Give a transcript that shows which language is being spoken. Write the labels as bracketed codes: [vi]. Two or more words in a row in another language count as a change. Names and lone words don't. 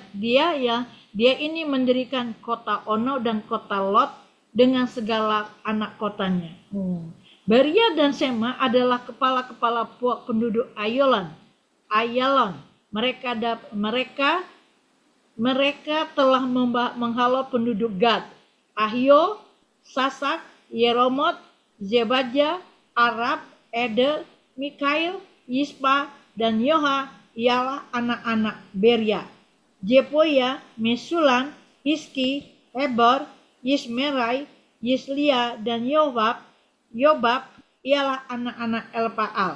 [id] Dia ini mendirikan kota Ono dan kota Lot dengan segala anak kotanya. Beria dan Sema adalah kepala-kepala puak penduduk Ayalon. Mereka telah menghalau penduduk Gad, Ahio, Sasak, Yeromot, Zebaja, Arab, Eder, Mikail, Yispa, dan Yoha ialah anak-anak Beria. Jepoya, Mesulam, Hiski, Heber, Yismerai, Yislia, dan Yobab ialah anak-anak Elpaal.